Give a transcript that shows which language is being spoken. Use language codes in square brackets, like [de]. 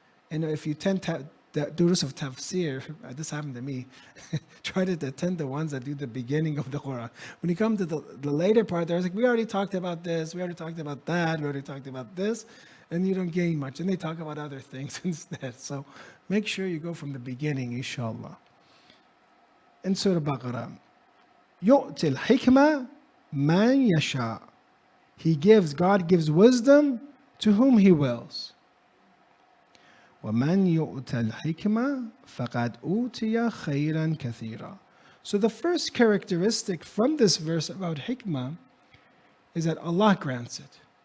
[en] And if you tend to do this of tafsir, this happened to me, try to attend the ones that do the beginning of the Quran. When you come to the later part, there's like, we already talked about this, we already talked about that, we already talked about this, and you don't gain much. And they talk about other things instead. So make sure you go from the beginning, inshallah. In Surah Baqarah, [ar] يُؤْتِ الْحِكْمَةِ مَنْ يَشَاءُ. [en] God gives wisdom to whom He wills. [ar] وَمَنْ يُؤْتَ الْحِكْمَةِ فَقَدْ أُوتِيَ خَيْرًا كَثِيرًا. [en] So the first characteristic from this verse about hikmah is that Allah grants it.